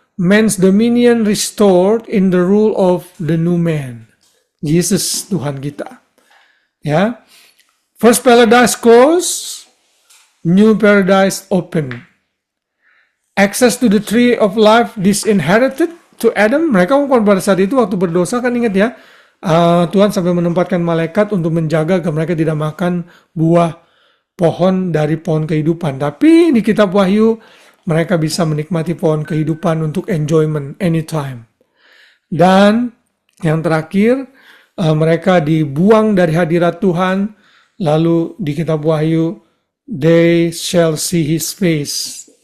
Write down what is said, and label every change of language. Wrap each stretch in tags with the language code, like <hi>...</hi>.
<en>man's dominion restored in the rule of the new man.</en> <id>Yesus Tuhan kita. Ya.</id> <en>First paradise closed, new paradise open. Access to the tree of life disinherited to Adam.</en> <id>Mereka pada saat itu waktu berdosa kan ingat ya, Tuhan sampai menempatkan malaikat untuk menjaga agar mereka tidak makan buah pohon dari pohon kehidupan. Tapi di kitab Wahyu mereka bisa menikmati pohon kehidupan untuk</id> <en>enjoyment anytime.</en> <id>Dan yang terakhir, mereka dibuang dari hadirat Tuhan. Lalu di kitab Wahyu,</id> <en>they shall see his face.</en>